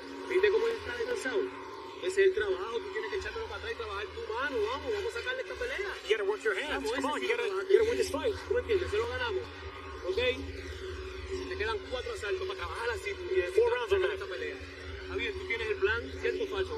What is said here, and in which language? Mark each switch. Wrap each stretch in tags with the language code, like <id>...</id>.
<es>¿Viste cómo está descansado? Ese es el trabajo, tú tienes que echártelo para atrás y trabajar tu mano, vamos a sacarle esta pelea.</es> <en>You gotta work your hands. Come on, you gotta win this fight.</en> <es>¿Tú me entiendes? Se lo ganamos. ¿Ok? Te quedan 4 asaltos para trabajar así.</es> <en>4 rounds on that.</en> <es>Esta pelea. Javier, tú tienes el plan, ¿cierto o falso?</es>